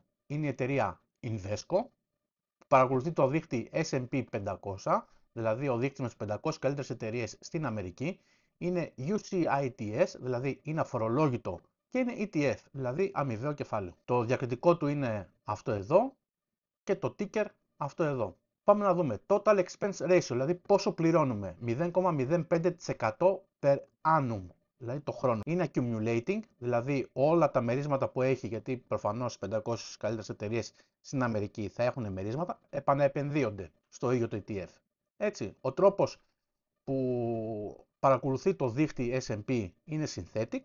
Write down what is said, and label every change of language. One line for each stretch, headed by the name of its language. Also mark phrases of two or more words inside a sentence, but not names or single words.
Greek: Είναι η εταιρεία Invesco, που παρακολουθεί το δίκτυ S&P 500, δηλαδή ο δίκτυς με τις 500 καλύτερες εταιρείες στην Αμερική. Είναι UCITS, δηλαδή είναι αφορολόγητο, και είναι ETF, δηλαδή αμοιβαίο κεφάλαιο. Το διακριτικό του είναι αυτό εδώ και το ticker αυτό εδώ. Πάμε να δούμε
English: total expense ratio,
Greek: δηλαδή πόσο πληρώνουμε, 0,05%
Latin: per annum.
Greek: Δηλαδή το χρόνο. Είναι accumulating, δηλαδή όλα τα μερίσματα που έχει, γιατί προφανώς 500 καλύτερες εταιρείες στην Αμερική θα έχουν μερίσματα, επαναεπενδύονται στο ίδιο το ETF. Έτσι, ο τρόπος που παρακολουθεί το δίκτυ S&P είναι synthetic.